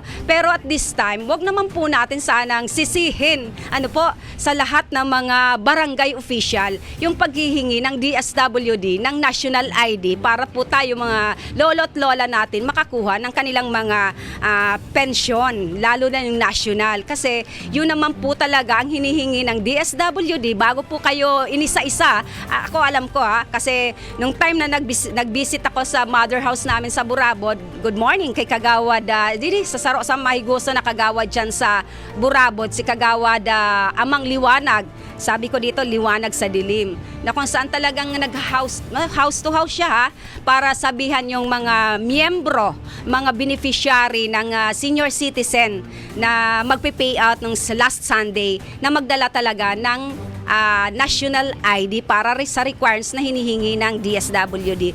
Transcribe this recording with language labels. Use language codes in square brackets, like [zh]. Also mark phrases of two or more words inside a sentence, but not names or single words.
[tl] Pero [en] at this time, [tl] wag naman po natin sanang sisihin, ano po, sa lahat ng mga barangay official, yung paghihingi ng DSWD, ng [en] national ID, [tl] para po tayo mga lolo't lola natin makakuha ng kanilang mga pensyon, lalo na yung national. Kasi yun naman po talaga ang hinihingi ng DSWD bago po kayo inisa-isa. Ako alam ko kasi nung time na nag-visit ako sa [en] mother house [tl] namin sa Burabod, [en] good morning [tl] kay Kagawad, sa Saro sa Mahiguso na Kagawad dyan sa Burabod, si Kagawad Amang Liwanag. Sabi ko dito, liwanag sa dilim. Na kung saan talagang [en] house to house [tl] siya para sabihan yung mga miyembro, mga beneficiary ng [en] senior citizen [tl] na magpe-pay out ng [en] last Sunday [tl] na magdala talaga ng [en] national ID [tl] para sa requirements na hinihingi ng DSWD.